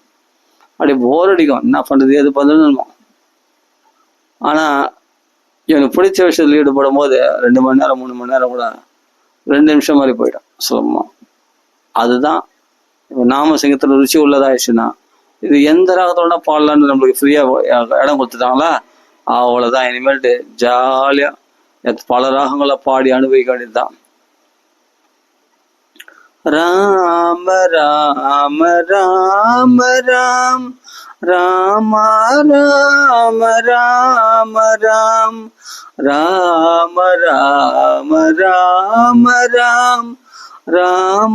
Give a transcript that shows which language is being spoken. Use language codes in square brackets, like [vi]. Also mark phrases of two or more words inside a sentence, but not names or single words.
[ta] அப்படியே போர் அடிக்கும், என்ன பண்ணுறது எது பண்ணுறதுன்னு. ஆனால் எனக்கு பிடிச்ச விஷயத்தில் ஈடுபடும் போது 2 மணி நேரம் 3 மணி நேரம் கூட 2 நிமிஷம் மாதிரி போயிடும் சுலபமா. அதுதான் நாம சிங்கத்தில் ருச்சி உள்ளதாயிடுச்சுன்னா, இது எந்த ராகத்தோட பாடலான்னு நம்மளுக்கு ஃப்ரீயா இடம் கொடுத்துட்டாங்களா, அவ்வளவுதான். இனிமேல்ட்டு ஜாலியா பல ராகங்களை பாடி அனுபவிக்க வேண்டியதுதான். ராம ராம ராம ராம் ராம ராம ராம ராம் ராம ராம ராம ராம் ராம